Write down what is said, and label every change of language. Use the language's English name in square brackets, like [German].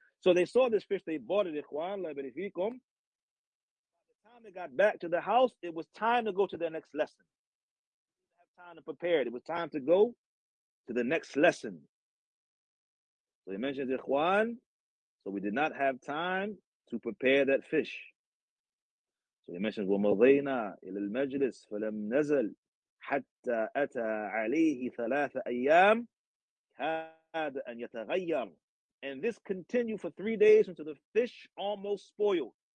[English] So they saw this fish, they bought it, [Arabic] إِخْوَانَ لَا بَرِفِيكُمْ. [English] By the time they got back to the house, it was time to go to their next lesson. They didn't have time to prepare it. It was time to go to the next lesson. So he mentions, [Arabic] إِخْوَانَ, [English] so we did not have time to prepare that fish. So he mentions, [Arabic] وَمَضَيْنَا إِلَى الْمَجْلِسِ فَلَمْ نَزَلْ حَتَّى أَتَى عَلَيْهِ ثَلَاثَ أَيَّامٍ كَادَ أَن يَتَغَيَّرْ. [English] And this continued for 3 days until the fish almost spoiled.